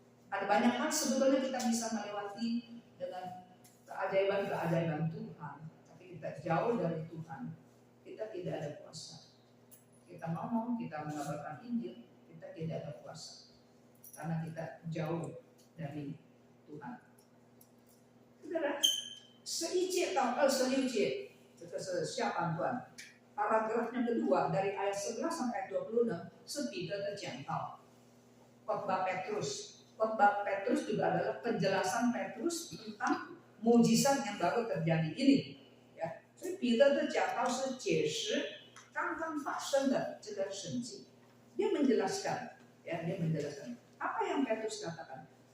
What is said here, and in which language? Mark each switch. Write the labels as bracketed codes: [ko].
[id] Ada banyak hal sebetulnya kita bisa melewati dengan keajaiban Tuhan, tapi kita jauh dari Tuhan, kita tidak ada kuasa. Kita ngomong, kita mengabarkan Injil, kita tidak ada kuasa, karena kita jauh dari Tuhan. [zh] Saudara, 11节到26节，这个是下半段。 [id] paragraf yang kedua dari ayat 11 sampai 26 [zh] 是彼得的讲道。 [id] Khotbah Petrus. Khotbah Petrus juga adalah penjelasan Petrus tentang mujizat yang baru terjadi ini. [zh] Ya, 所以彼得的讲道是解释刚刚发生的这个神迹。 [id] dia menjelaskan apa yang Petrus katakan.